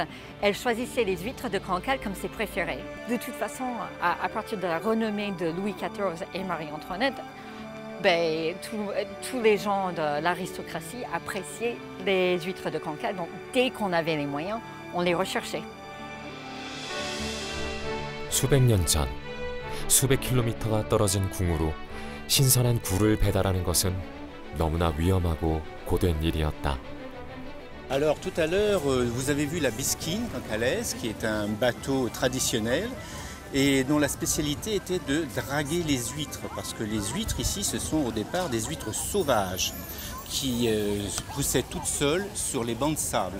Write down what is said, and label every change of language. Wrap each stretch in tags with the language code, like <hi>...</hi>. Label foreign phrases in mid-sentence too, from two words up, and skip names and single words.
<fr>Elle choisissait les huîtres de Cancale comme ses préférées. De toute façon, à partir de la renommée de Louis XIV et Marie-Antoinette, tous les gens de l'aristocratie appréciaient les huîtres de Cancale. Donc, dès qu'on avait les moyens, on les recherchait.</fr> <ko>수백 년 전, 수백 킬로미터가 떨어진 궁으로 신선한 굴을 배달하는 것은 너무나 위험하고 고된 일이었다.</ko> <fr>Alors tout à l'heure, vous avez vu la bisquine cancalaise, qui est un bateau traditionnel et dont la spécialité était de draguer les huîtres, parce que les huîtres ici, ce sont au départ des huîtres sauvages qui poussaient toutes seules sur les bancs de sable.</fr>